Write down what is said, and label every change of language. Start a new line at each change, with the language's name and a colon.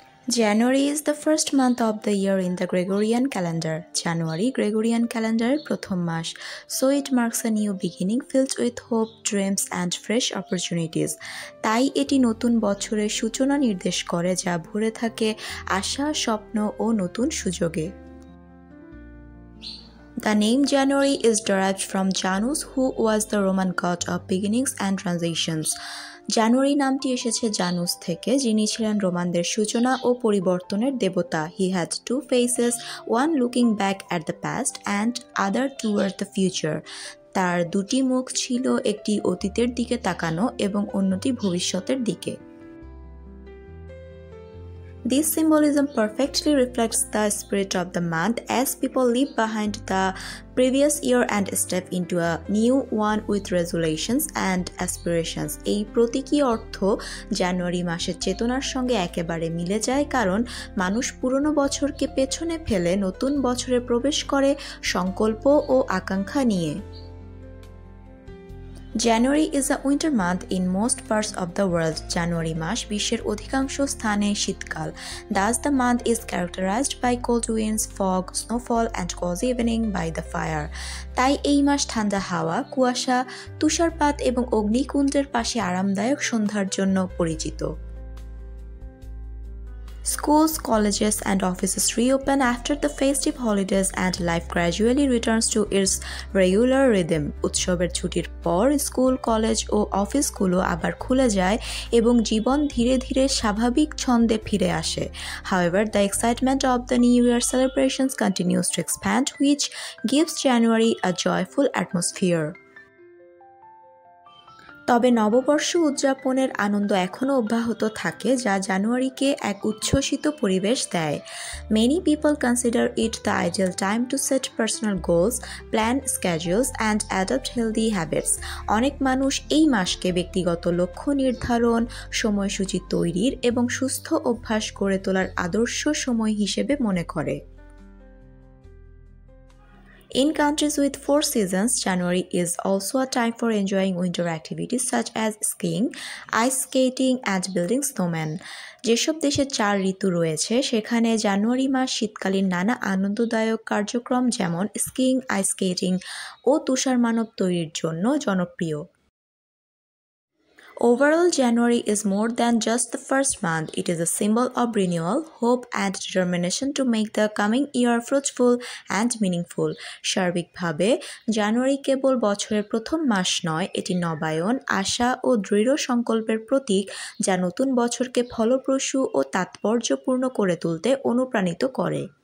English: January is the first month of the year in the Gregorian calendar. January Gregorian calendar
Bangla: প্রথম মাস.
English: So it marks a new beginning filled with hope, dreams and fresh opportunities.
Bangla: তাই এটি নতুন বছরের সূচনা নির্দেশ করে যা ভরে থাকে আশা, স্বপ্ন ও নতুন সুযোগে।
English: The name January is derived from Janus, who was the Roman god of beginnings and transitions.
Bangla: জানুয়ারি নামটি এসেছে জানুস থেকে, যিনি ছিলেন রোমানদের সূচনা ও পরিবর্তনের দেবতা।
English: He had two faces, one looking back at the past and other toward the future.
Bangla: তার দুটি মুখ ছিল, একটি অতীতের দিকে তাকানো এবং অন্যটি ভবিষ্যতের দিকে।
English: This symbolism perfectly reflects the spirit of the month as people leave behind the previous year and step into a new one with resolutions and aspirations.
Bangla: এই প্রতীকী অর্থ জানুয়ারি মাসের চেতনার সঙ্গে একেবারে মিলে যায়, কারণ মানুষ পুরনো বছরকে পেছনে ফেলে নতুন বছরে প্রবেশ করে সংকল্প ও আকাঙ্ক্ষা নিয়ে।
English: January is a winter month in most parts of the world.
Bangla: জানুয়ারি মাস বিশ্বের অধিকাংশ স্থানে শীতকাল।
English: Thus the month is characterized by cold winds, fog, snowfall and cozy evening by the fire.
Bangla: তাই এই মাস ঠান্ডা হাওয়া, কুয়াশা, তুষারপাত এবং অগ্নিকুণ্ডের পাশে আরামদায়ক সন্ধ্যার জন্য পরিচিত।
English: Schools, colleges and offices reopen after the festive holidays and life gradually returns to its regular rhythm.
Bangla: উৎসবের ছুটির পর স্কুল, কলেজ ও অফিসগুলো আবার খুলে যায় এবং জীবন ধীরে ধীরে স্বাভাবিক ছন্দে ফিরে আসে।
English: However, the excitement of the New Year celebrations continues to expand, which gives January a joyful atmosphere.
Bangla: তবে নববর্ষ উদযাপনের আনন্দ এখনও অব্যাহত থাকে, যা জানুয়ারিকে এক উচ্ছ্বসিত পরিবেশ দেয়।
English: Many people consider it the ideal time to set personal goals, plan schedules and adopt healthy habits.
Bangla: অনেক মানুষ এই মাসকে ব্যক্তিগত লক্ষ্য নির্ধারণ, সময়সূচি তৈরির এবং সুস্থ অভ্যাস গড়ে তোলার আদর্শ সময় হিসেবে মনে করে।
English: In countries with 4 seasons, January is also a time for enjoying winter activities such as skiing, ice skating and building snowmen.
Bangla: যেসব দেশে 4 ঋতু রয়েছে সেখানে জানুয়ারি মাস শীতকালীন নানা আনন্দদায়ক কার্যক্রম যেমন স্কিইং, আইস স্কেটিং ও তুষার মানব তৈরির জন্য জনপ্রিয়।
English: Overall, January is more than just the first month. It is a symbol of renewal, hope and determination to make the coming year fruitful and meaningful.
Bangla: সার্বিকভাবে জানুয়ারি কেবল বছরের প্রথম মাস নয়, এটি নবায়ন, আশা ও দৃঢ় সংকল্পের প্রতীক, যা নতুন বছরকে ফলপ্রসূ ও তাৎপর্যপূর্ণ করে তুলতে অনুপ্রাণিত করে।